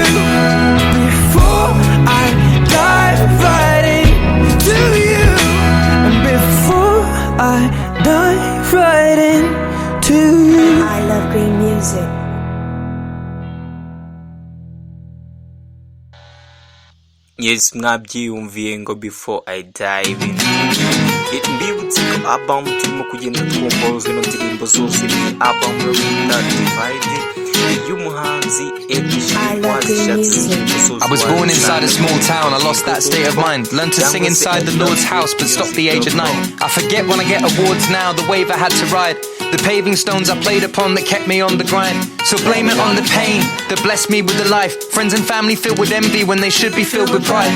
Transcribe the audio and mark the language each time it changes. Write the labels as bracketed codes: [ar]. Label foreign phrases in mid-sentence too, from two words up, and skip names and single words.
[en] Before I dive right into you. And before I dive right into you. I love green music. Yes, [rw] mwabyiyumviye ngo [en] before I dive in. [rw] Mbibutse ko album turimo kugenda twumva zino ndirimbo zose ni album bita Divide y'umuhanzi Ed-sheeran. [en] I was born inside a small town, I lost that state of mind. Learned to sing inside the Lord's house, but stopped the age of 9. I forget when I get awards now, the wave I had to ride. The paving stones I played upon that kept me on the grind. So blame it on the pain that blessed me with the life. Friends and family filled with envy when they should be filled with pride.